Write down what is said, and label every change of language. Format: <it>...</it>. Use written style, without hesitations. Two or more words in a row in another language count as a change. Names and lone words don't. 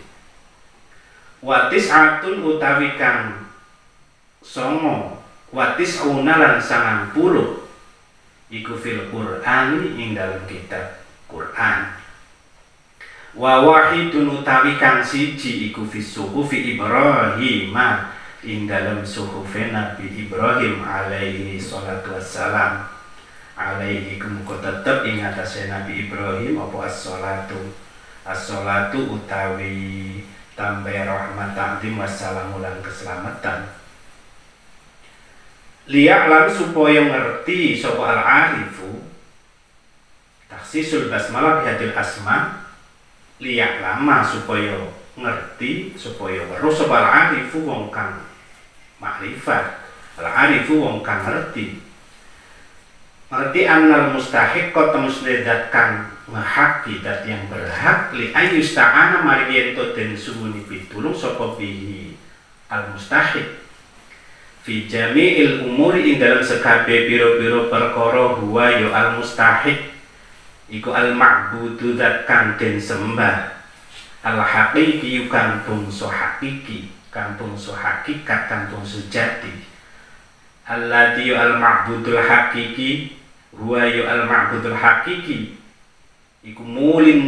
<ar>وتسعة</ar> <jv>utawi kang 9</jv> <ar>وتسعون</ar> <jv>lan 90 iku</jv> <ar>في القرآن</ar> <jv>ing dalam kitab Qur'an.</jv> <ar>وواحد</ar> <jv>utawi kang siji iku</jv> <ar>في صحف إبراهيم</ar> <jv>ing dalam suhufe Nabi Ibrahim</jv> <ar>عليه الصلاة والسلام.</ar> <jv>Alaihi kumuko tetep ing atase Nabi Ibrahim apa as-salatu. As-salatu utawi tambah rahmat ta'zim wassalamu lan keselamatan.</jv> <ar>Liya'lam</ar> <jv>supaya ngerti sapa</jv> <ar>العارف تخصيص البسملة بهذه الأسماء.</ar> <jv>Liya'lama supaya ngerti, supaya weruh sapa al-arifu wong kang makrifat. Al-arifu wong kang ngerti</jv> <ar>أن المستحق</ar> <jv>temusne zat kang ngehaki,</jv> <id>zat yang</id> <jv>berhak</jv> <ar>لأن يستعان</ar> <jv>mari yen to den suwuni pitulung sapa</jv> <ar>به المستحق في جميع الأمور</ar> <jv>ing dalam sekabeh pira-pira perkara huwa ya al-mustahiq iku al-ma'budu zat kang den sembah al-haqiqi kang bangsa hakiki, kang bangsa hakikat, kang bangsa sejati.</jv> <ar>الذي المعبود الحقيقي هو يا المعبود الحقيقي iku mulin</ar>